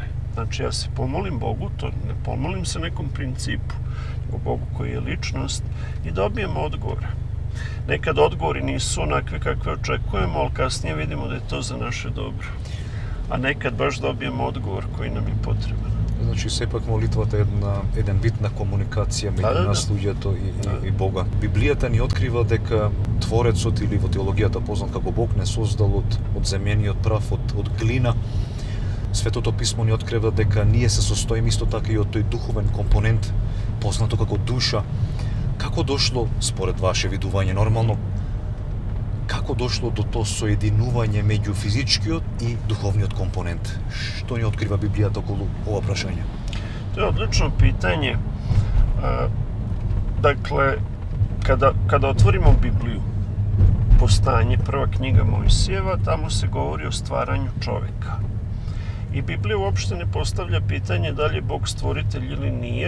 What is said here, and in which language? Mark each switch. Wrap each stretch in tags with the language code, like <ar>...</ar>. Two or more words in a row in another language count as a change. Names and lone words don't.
<sr>Znači, ja se pomolim Bogu, to ne pomolim se nekom principu, nego Bogu koji je ličnost i dobijemo odgovore. Nekad odgovori nisu onakve kakve očekujemo, ali kasnije vidimo da je to za naše dobro. A nekad baš dobijemo odgovor koji nam je potreban.</sr> <mk>Значи, сепак молитвата е една битна комуникација меѓу нас луѓето и Бога. Библијата ни открива дека Творецот, или во теологијата познат како Бог, не создал од земениот прав, од глина. Светото писмо ни открива дека ние се состоиме исто така и од тој духовен компонент, познато како душа. Како дошло, според ваше видување нормално, како дошло до тоа соединување меѓу физичкиот и духовниот компонент? Што ни открива Библијата околу ова прашање?</mk> <sr>To je odlično pitanje. Dakle, kada otvorimo Bibliju, Postanje, prva knjiga Mojsijeva, tamo se govori o stvaranju čoveka. I Biblija uopšte ne postavlja pitanje da li je Bog stvoritelj ili nije.</sr>